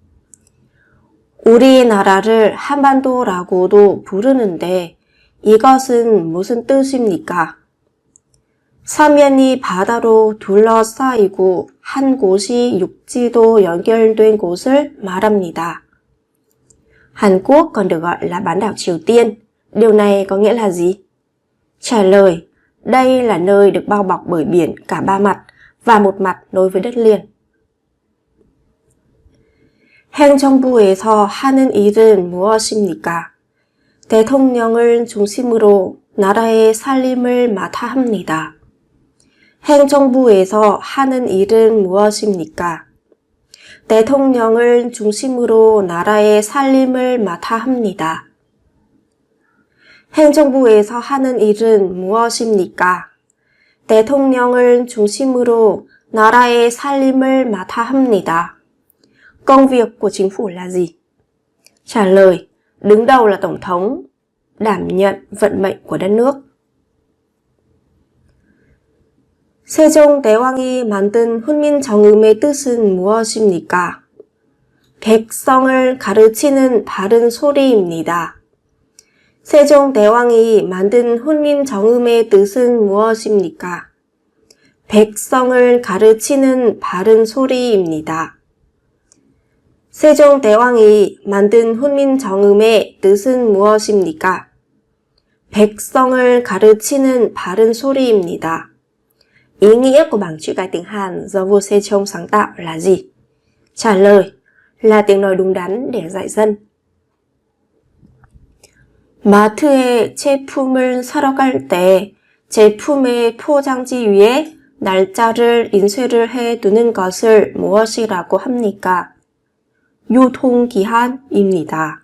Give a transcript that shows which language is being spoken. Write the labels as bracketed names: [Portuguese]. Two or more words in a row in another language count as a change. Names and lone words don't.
[Korean] 우리나라를 한반도라고도 부르는데 이것은 무슨 뜻입니까? 사면이 바다로 둘러싸이고 한 곳이 육지도 연결된 곳을 말합니다. [Vietnamese] Hàn Quốc còn được gọi là bán đảo Triều Tiên. Điều này có nghĩa là gì? Trả lời, đây là nơi được bao bọc bởi biển cả ba mặt và một mặt nối với đất liền. [Korean] 행정부에서 하는 일은 무엇입니까? 대통령을 중심으로 나라의 살림을 맡아 합니다. 행정부에서 하는 일은 무엇입니까? 대통령을 중심으로 나라의 살림을 맡아 합니다. 행정부에서 하는 일은 무엇입니까? 대통령을 중심으로 나라의 살림을 맡아 합니다. [Vietnamese] Công việc của chính phủ là gì? Trả lời, đứng đầu là Tổng thống, đảm nhận vận mệnh của đất nước. [Korean] 세종대왕이 만든 훈민정음의 뜻은 무엇입니까? 백성을 가르치는 바른 소리입니다. 세종대왕이 만든 훈민정음의 뜻은 무엇입니까? 백성을 가르치는 바른 소리입니다. 세종대왕이 만든 훈민정음의 뜻은 무엇입니까? 백성을 가르치는 바른 소리입니다. [Vietnamese] Ý nghĩa của bảng chữ cái tiếng Hàn do vua Sejong sáng tạo là gì? Trả lời là tiếng nói đúng đắn để dạy dân. [Korean] 마트에 제품을 사러 갈 때 제품의 포장지 위에 날짜를 인쇄를 해 두는 것을 무엇이라고 합니까? 유통기한입니다.